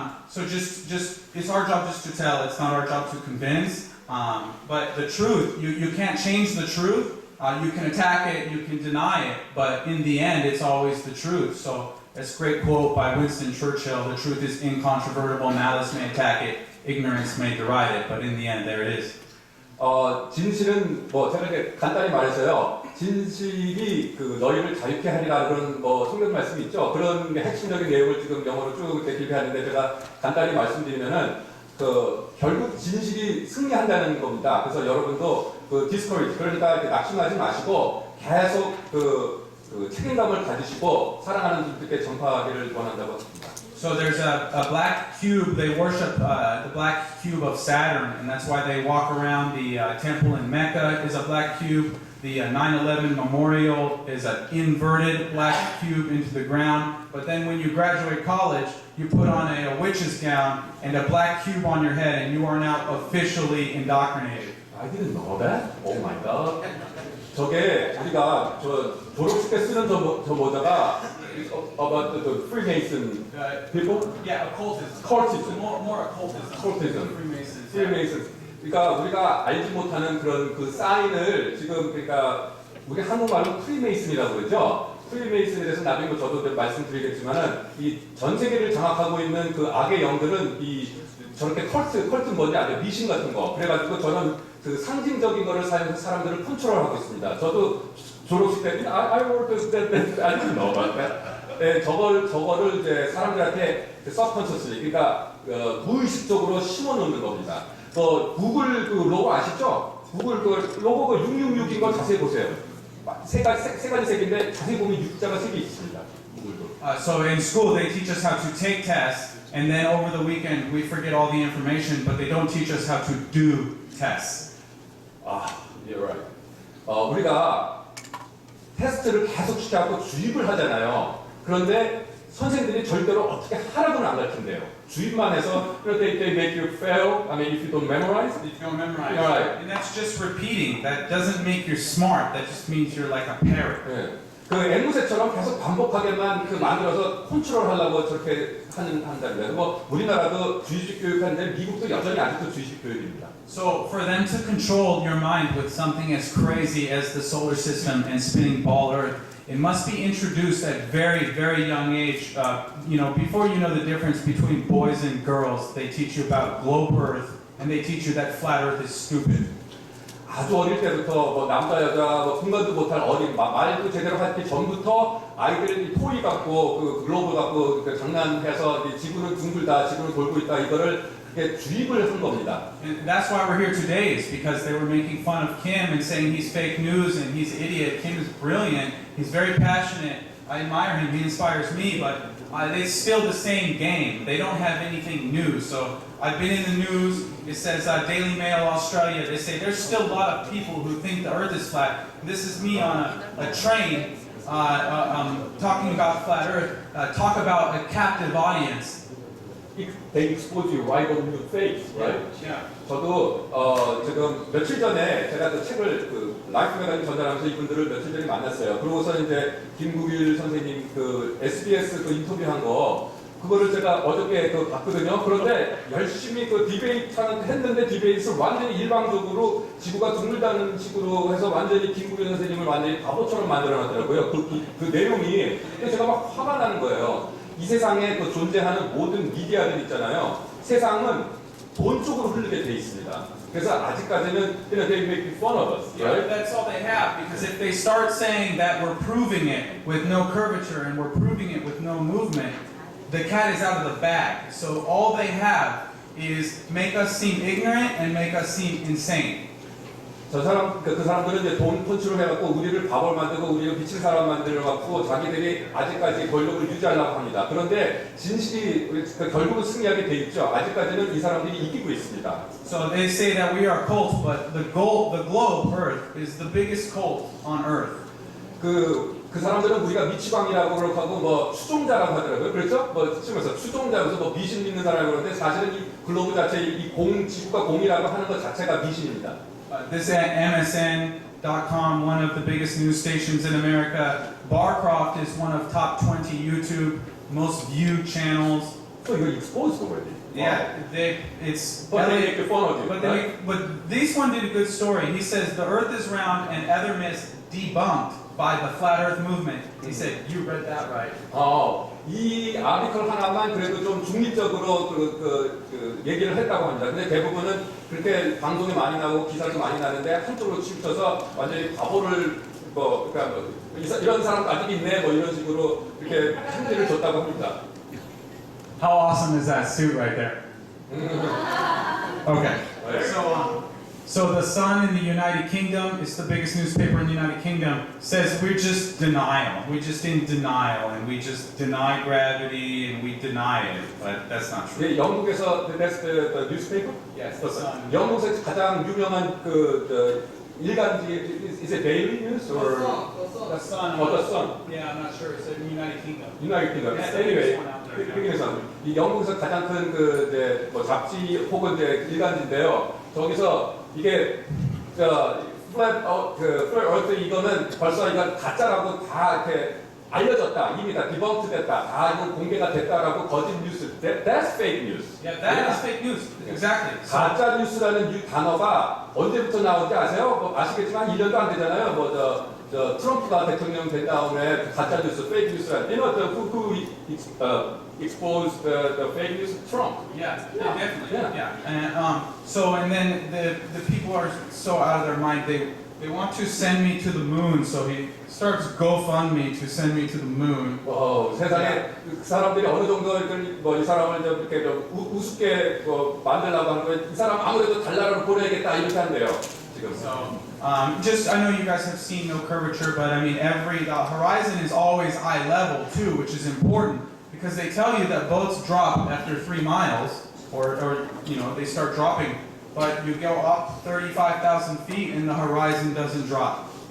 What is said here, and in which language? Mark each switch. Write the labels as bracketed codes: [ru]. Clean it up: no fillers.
[en] So just it's our job just to tell. It's not our job to convince. But the truth, you can't change the truth. You can attack it, you can deny it, but in the end, it's always the truth. So that's a great quote by Winston Churchill: "The truth is incontrovertible. Malice may attack it, ignorance may deride it, but in the end, there it is." [ko] 진실은 뭐 제가 이렇게 간단히 말해서요. 진실이 그 너희를 자유케 하리라 그런 뭐 성경 말씀이 있죠. 그런 게 핵심적인 내용을 지금 영어로 쭉 이렇게 길게하는데 제가 간단히 말씀드리면은 그 결국 진실이 승리한다는 겁니다. 그래서 여러분도 그 discourage 그러니까 이렇게 낙심하지 마시고 계속 그 책임감을 가지시고 사랑하는 분들께 전파하기를 원한다고 합니다. [en] So there's a black cube. They worship the black cube of Saturn, and that's why they walk around the temple in Mecca is a black cube. The 9/11 memorial is an inverted black cube into the ground. But then when you graduate college, you put on a witch's gown and a black cube on your head, and you are now officially indoctrinated. I didn't know that. Oh my god. [ko] 저게 우리가 저 졸업식 때 쓰는 저 모자가 [en] about the Freemason people. Yeah, occultism. Cultism. More occultism. Cultism. Freemasons. Freemason. [ko] 그러니까 우리가 알지 못하는 그런 그 사인을 지금 그러니까 우리 한국말로 프리메이슨이라고 그러죠. 프리메이슨에 대해서 나중에 뭐 저도 말씀드리겠지만은 이 전 세계를 장악하고 있는 그 악의 영들은 이 저렇게 컬트 뭔지 아세요? 미신 같은 거. 그래가지고 저는 그 상징적인 거를 사용해서 사람들을 컨트롤하고 있습니다. 저도 졸업식 때 [en] I wrote that I didn't know about that. [ko] 네, 저거를 이제 사람들한테 subconsciously 그러니까 무의식적으로 심어놓는 겁니다. 구글 그 로고 아시죠? 구글 그 로고가 666인 거 자세히 보세요. 세 가지 색인데 자세히 보면 6자가 3개 있습니다. 구글도. [en] So in school they teach us how to take tests, and then over the weekend we forget all the information, but they don't teach us how to do tests. You're right. [ko] 우리가 테스트를 계속 시켜갖고 주입을 하잖아요. 그런데 선생님들이 절대로 어떻게 하라고는 안 가르친대요. 주입만 해서 [en] they make you fail. I mean, if you don't memorize. If you don't memorize, Right. and that's just repeating. That doesn't make you smart. That just means you're like a parrot. [ko] 네. 그 앵무새처럼 계속 반복하게만 그 만들어서 컨트롤하려고 저렇게 한다는 거예요. 뭐 우리나라도 주입식 교육하는데 미국도 여전히 아직도 주입식 교육입니다. [en] So for them to control your mind with something as crazy as the solar system and spinning ball Earth, it must be introduced at very, very young age. Before you know the difference between boys and girls, they teach you about globe Earth, and they teach you that flat Earth is stupid. [ko] 아주 어릴 때부터 뭐 남자 여자 뭐 분간도 못할 어린 말도 제대로 하기 전부터 아이들이 토이 갖고 그 글로브 갖고 그 장난해서 이 지구는 둥글다, 지구는 돌고 있다 이거를 그게 주입을 한 겁니다. [en] And that's why we're here today, is because they were making fun of Kim and saying he's fake news and he's an idiot. Kim is brilliant. He's very passionate. I admire him. He inspires me, but it's still the same game. They don't have anything new. So I've been in the news. It says Daily Mail Australia. They say there's still a lot of people who think the Earth is flat. This is me on a train talking about flat Earth. Talk about a captive audience. They expose you right on your face, right? Yeah. [ko] 저도 지금 며칠 전에 제가 그 책을 그 라이프 매거진 전달하면서 이분들을 며칠 전에 만났어요. 그러고서 이제 김국일 선생님 그 SBS 그 인터뷰한 거 그거를 제가 어저께 그 봤거든요. 그런데 열심히 그 디베이트 했는데 디베이트를 완전히 일방적으로 지구가 둥글다는 식으로 해서 완전히 김국일 선생님을 완전히 바보처럼 만들어놨더라고요. 그 내용이 제가 막 화가 나는 거예요. 이 세상에 그 존재하는 모든 미디어들 있잖아요. 세상은 돈 쪽으로 흐르게 돼 있습니다. 그래서 아직까지는 [en] they make fun of us, right? That's all they have, because if they start saying that we're proving it with no curvature and we're proving it with no movement, the cat is out of the bag. So all they have is make us seem ignorant and make us seem insane. [ko] 그 사람들은 이제 돈 컨트롤 해갖고 우리를 바보를 만들고 우리를 미친 사람 만들어갖고 자기들이 아직까지 권력을 유지하려고 합니다. 그런데 진실이 결국은 승리하게 돼 있죠. 아직까지는 이 사람들이 이기고 있습니다. [en] So they say that we are cults, but the globe Earth is the biggest cult on Earth. [ko] 그 사람들은 우리가 미치광이라고 하고 뭐 추종자라고 하더라고요. 그렇죠? 뭐 치면서 추종자면서 뭐 미신 믿는 사람이라고 그러는데 사실은 이 글로브 자체 이 지구가 공이라고 하는 것 자체가 미신입니다. [en] This at MSN.com, one of the biggest news stations in America. Barcroft is one of top 20 YouTube most viewed channels. So you're exposed already. Yeah, it's But they Elliot. make fun of you. But, right? but this one did a good story. He says the Earth is round and other myths debunked by the flat Earth movement. He said you read that right. [ko] 이 아티클 하나만 그래도 좀 중립적으로 그 얘기를 했다고 합니다. 근데 대부분은 그렇게 방송에 많이 나고 기사도 많이 나는데 한쪽으로 치우쳐서 완전히 바보를 그러니까 이런 사람도 아직 있네 뭐 이런 식으로 이렇게 힌트를 줬다고 합니다. [en] How awesome is that suit right there? Okay. So the Sun in the United Kingdom, it's the biggest newspaper in the United Kingdom, says we're just denial. We're just in denial and we just deny gravity and we deny it. But that's not true. [ko] 네, 영국에서 [en] that's the newspaper? Yes, the Sun. [ko] 영국에서 가장 유명한 일간지 [en] is it Daily News or The Sun. The Sun? Yeah, I'm not sure. It's in the United Kingdom. United Kingdom. Yeah, Anyway, there's one out there, [ko] 그중에서 이 영국에서 가장 큰 잡지 혹은 일간지인데요. 저기서 이게 플랫 얼트 이거는 벌써 이건 가짜라고 다 이렇게 알려졌다. 이미 다 디벙트 됐다. 다 이건 공개가 됐다라고 거짓 뉴스. [en] That's fake news. Yeah, that is fake news. Exactly. So, [ko] 가짜 뉴스라는 단어가 언제부터 나온지 아세요? 뭐 아시겠지만 1년도 안 되잖아요. 트럼프가 대통령 된 다음에 가짜 뉴스, 페이크 뉴스라는 [en] who exposed the fake news? Trump. yeah, definitely. Yeah. And and then the people are so out of their mind. They want to send me to the moon. So he starts GoFundMe to send me to the moon. [ko] 세상에 그 사람들이 어느 정도 이 사람을 좀 이렇게 좀 우습게 만들려고 하는 거예요. 이 사람 아무래도 달나라로 보내야겠다 이렇게 한대요. 지금. [en] So just I know you guys have seen no curvature, but I mean the horizon is always eye level too, which is important because they tell you that boats drop after 3 miles, or they start dropping, but you go up 35,000 feet and the horizon doesn't drop.